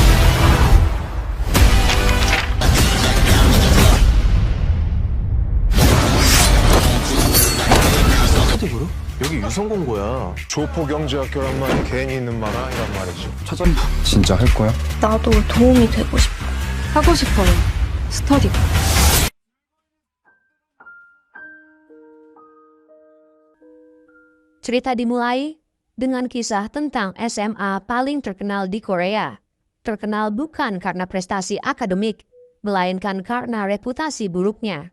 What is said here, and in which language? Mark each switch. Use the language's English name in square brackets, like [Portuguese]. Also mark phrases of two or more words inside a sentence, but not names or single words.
[Korean] 스터디부로? 여기 유성공고야. 조포경제학교란 말이 괜히 있는 말 아니란 말이지. 진짜 할 거야? 나도 도움이 되고 싶어. 하고 싶어요. 스터디. [Indonesian] Cerita dimulai dengan kisah tentang SMA paling terkenal di Korea. Terkenal bukan karena prestasi akademik, melainkan karena reputasi buruknya.